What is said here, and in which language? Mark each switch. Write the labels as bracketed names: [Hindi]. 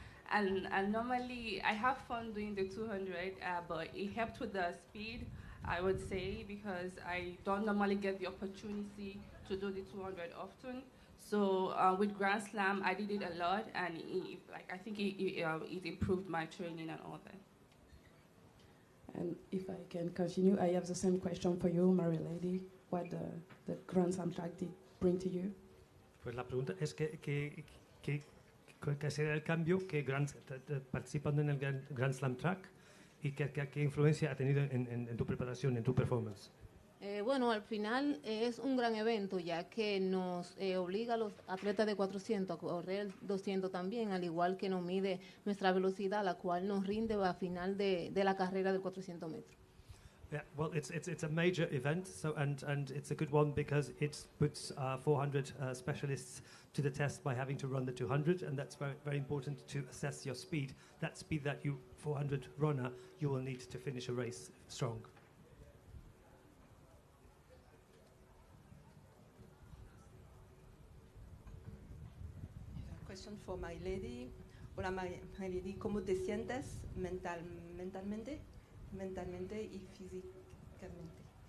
[English] And normally I have fun doing the 200, but it helped with the speed, I would say, because I don't normally get the opportunity to do the 200 often. So with Grand Slam, I did it a lot, and I think it improved my training and all that. And if I can continue, I have the same question for you, Marileidy. What the Grand Slam track did bring to you? [Spanish] Pues la pregunta es que será el cambio que participando en el Grand Slam track y qué influencia ha tenido en tu preparación, en tu performance. Bueno, al final es un gran evento, ya que nos obliga a los atletas de 400 a correr el 200 también, al igual que nos mide nuestra velocidad, la cual nos rinde al final de la carrera del 400 metros. [English] Yeah, well, it's a major event, so and it's a good one because it puts 400 specialists to the test by having to run the 200, and that's very, very important to assess your speed. That speed that you 400 runner you will need to finish a race strong. Question for Marileidy. [Spanish] Hola Marileidy, ¿cómo te sientes mentalmente y físicamente?